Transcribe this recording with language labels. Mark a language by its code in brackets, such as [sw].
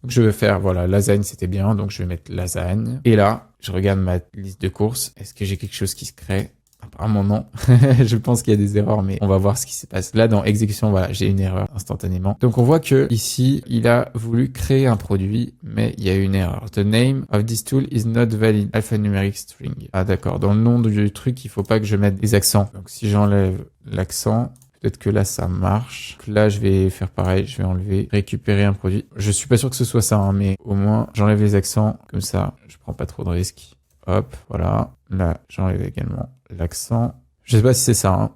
[fr] Donc, je vais faire, voilà, lasagne, c'était bien. Donc, je vais mettre lasagne. Et là, je regarde ma liste de courses. Est-ce que j'ai quelque chose qui se crée? Apparemment non. Je pense qu'il y a des erreurs, mais on va voir ce qui se passe. Là, dans exécution, voilà, j'ai une erreur instantanément. Donc, on voit que ici, il a voulu créer un produit, mais il y a une erreur. [en] The name of this tool is not valid. Alphanumeric string. [fr] Ah, d'accord. Dans le nom du truc, il faut pas que je mette des accents. Donc, si j'enlève l'accent, peut-être que là, ça marche. Donc là, je vais faire pareil. Je vais enlever, récupérer un produit. Je suis pas sûr que ce soit ça, hein, mais au moins, j'enlève les accents. Comme ça, je prends pas trop de risques. Hop, voilà. Là, j'enlève également l'accent. Je sais pas si c'est ça, hein.